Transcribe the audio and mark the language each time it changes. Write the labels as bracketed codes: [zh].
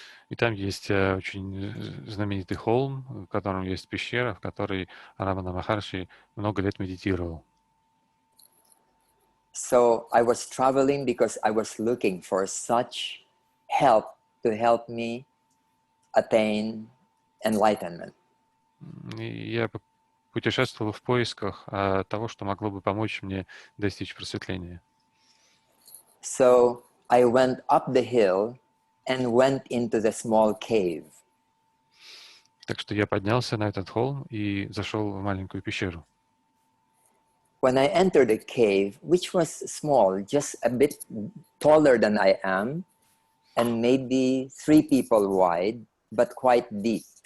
[ru] И там есть очень знаменитый холм, в котором есть пещера, в которой Рамана Махарши много лет медитировал. [en] So I was traveling because I was looking for such help to help me attain enlightenment. [ru] И я путешествовал в поисках того, что могло бы помочь мне достичь просветления. [en] So I went up the hill and went into the small cave. [ru] Так что я поднялся на этот холм и зашел в маленькую пещеру. [en] When I entered the cave, which was small, just a bit taller than I am, and maybe 3 people wide, but quite deep.